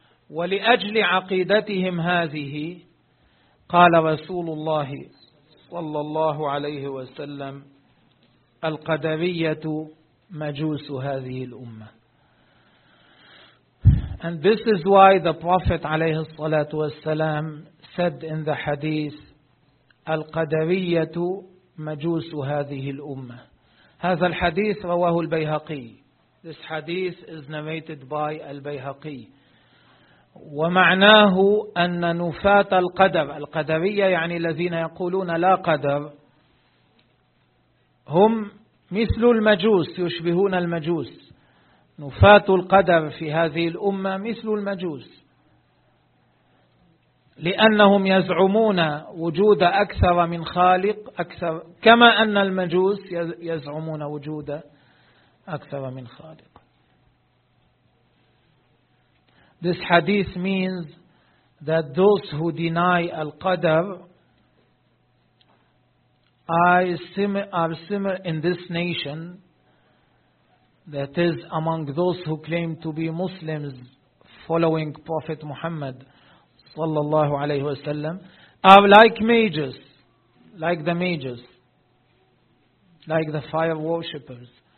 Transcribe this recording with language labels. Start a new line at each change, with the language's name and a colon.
Arabic: وَلِأَجْلِ عَقِيدَتِهِمْ هَذِهِ قَالَ رَسُولُ اللَّهِ صَلَّى اللَّهُ عَلَيْهِ وَسَلَّمْ القدرية مجوس هذه الأمة.
English: And this is why the Prophet
Arabic: عليه الصلاة والسلام
English: said in the hadith
Arabic: القدرية مجوس هذه الأمة. هذا الحديث رواه البيهقي.
English: This hadith is narrated by البيهقي.
Arabic: ومعناه أن نفاة القدر. القدرية يعني الذين يقولون لا قدر. هم مثل المجوس، يشبهون المجوس. نفاة القدر في هذه الأمة مثل المجوس، لأنهم يزعمون وجود أكثر من خالق، أكثر كما أن المجوس يزعمون وجود أكثر من خالق.
English: This hadith means that those who deny القدر are similar in this nation that is among those who claim to be Muslims following Prophet Muhammad sallallahu alayhi wa sallam, are like the mages, like the fire worshippers.